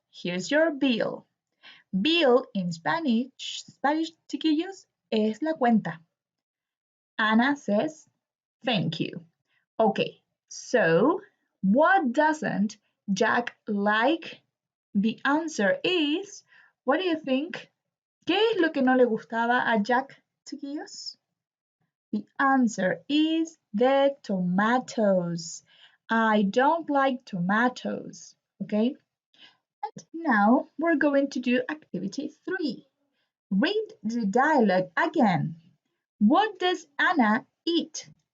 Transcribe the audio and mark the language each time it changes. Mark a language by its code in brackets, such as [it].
[en] Here's your bill." Bill in Spanish, chiquillos, [es] es la cuenta. [en] Anna says, "Thank you." Okay, so what doesn't Jack like? The answer is, what do you think? [es] ¿Qué es lo que no le gustaba a Jack, chiquillos? [en] The answer is the tomatoes. I don't like tomatoes, okay? And now we're going to do activity 3. Read the dialogue again. What does Anna eat?